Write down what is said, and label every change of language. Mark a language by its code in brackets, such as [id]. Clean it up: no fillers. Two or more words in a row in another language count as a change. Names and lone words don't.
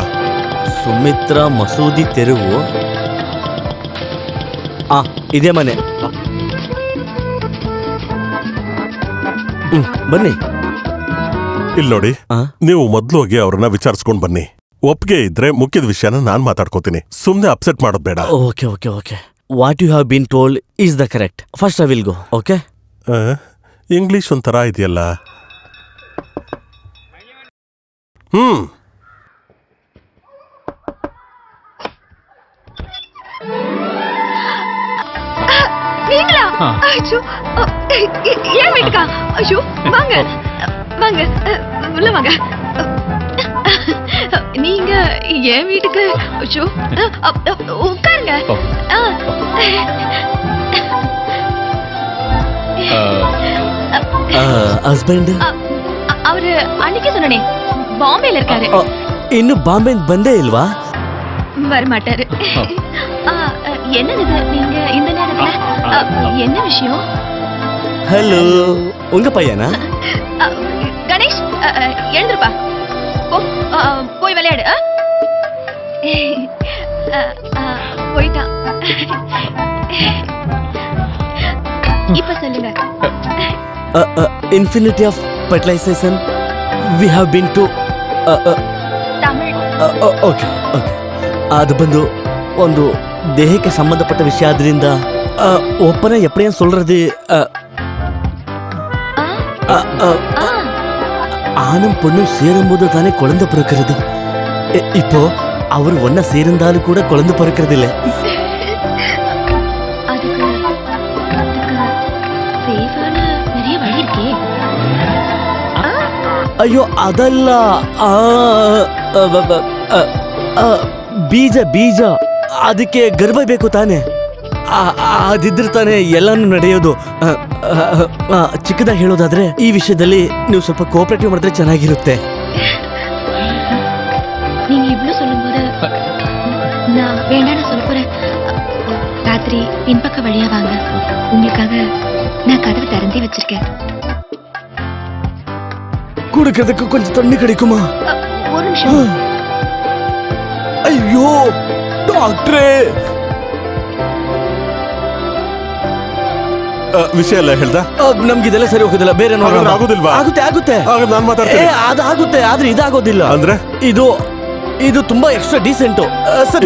[kn] ಸುಮಿತ್ರಾ ಮಸೂದಿ ತೆರವು. ಇದೇ ಮನೆ. ಬನ್ನಿ. ಇಲ್ಲಿ ನೋಡಿ, ನೀವು ಮೊದ್ಲು ಹೋಗಿ ಅವ್ರನ್ನ ವಿಚಾರಿಸ್ಕೊಂಡ್ ಬನ್ನಿ. ಒಪ್ಪಿಗೆ ಇದ್ರೆ ಮುಖ್ಯದ ವಿಷಯನ ನಾನ್ ಮಾತಾಡ್ಕೋತೀನಿ. ಸುಮ್ನೆ ಅಪ್ಸೆಟ್ ಮಾಡೋದ್ ಬೇಡ. ಓಕೆ. [en] What you have been told is the correct. First I will go. Okay. [kn] ಇಂಗ್ಲಿಷ್ ಒಂಥರ ಇದೆಯಲ್ಲ. [ta] நீங்களா? ஐயோ, ஏன் வீட்டுக்கா? ஐயோ, வாங்க உள்ள வாங்க. நீங்க ஏன் வீட்டுக்கு? ஐயோ, உட்காருங்க. ಹಸ್ಬೆಂಡ್ அவரு அன்னைக்கு சொன்னனே, பாம்பேல இருக்காரு. [kn] ಇನ್ನು ಬಾಂಬೆ ಬಂದೇ ಇಲ್ವಾ? [ta] வரமாட்டாரு. என்னது நீங்க இந்த நேரத்துல? என்ன விஷயம்? ஹலோ, உங்க பையனா? கணேஷ், எழுந்திருப்பா. போய் விளையாடு. போயிட்டான். இப்ப சொல்லுங்க. [en] Infinity of fertilization we have been to [ta] தமிழ். [kn] ಓಕೆ. ಅದು ಬಂದು ಒಂದು ದೇಹಕ್ಕೆ ಸಂಬಂಧಪಟ್ಟ ವಿಷಯ ಆದ್ರಿಂದ ಒಪ್ಪನ [ta] எப்படியும் சொல்றது ஆணும் பொண்ணும் சேரும்போது தானே குழந்தை பிறக்கிறது. இப்போ அவர் ஒன்னா சேர்ந்தாலும் கூட குழந்தை பிறக்கிறது இல்ல. [kn] ಅಯ್ಯೋ ಅದಲ್ಲ, ಬೀಜ ಅದಕ್ಕೆ ಗರ್ಭ ಬೇಕು ತಾನೆ. ಅದಿದ್ರೆ ತಾನೆ ಎಲ್ಲಾನು ನಡೆಯೋದು. ಚಿಕ್ಕದಾಗಿ ಹೇಳೋದಾದ್ರೆ ಈ ವಿಷಯದಲ್ಲಿ ನೀವು ಸ್ವಲ್ಪ ಕೋಆಪರೇಟಿವ್ ಮಾಡಿದ್ರೆ ಚೆನ್ನಾಗಿರುತ್ತೆ. [ta] நீங்க இவ்ளோ சொல்லும்போது நான் வேண்டாம்னு சொல்ல போறேன். ராத்திரி பின்பக்க வழியா வாங்க, உங்களுக்காக நான் கதவு திறந்தே வச்சிருக்கேன். குடுக்கிறதுக்கு கொஞ்சம் தண்ணி கிடைக்குமா? ஒரு நிமிஷம். [kn] ಅಯ್ಯೋ ಡಾಕ್ಟ್ರೇ, ವಿಷಯ ಎಲ್ಲ ಹೇಳ್ದ? ನಮ್ಗಿದೆಲ್ಲ ಸರಿ ಹೋಗೋದಿಲ್ಲ, ಬೇರೆ ನೋಡೋಣ. ಆಗೋದಿಲ್ವಾ? ಆಗುತ್ತೆ ಆಗುತ್ತೆ, ನಾನ್ ಮಾತಾಡ್ತೀನಿ. ಅದಾಗುತ್ತೆ, ಆದ್ರೆ ಇದಾಗೋದಿಲ್ಲ. ಅಂದ್ರೆ ಇದು ತುಂಬಾ [en] extra decent. [kn] ಸರಿ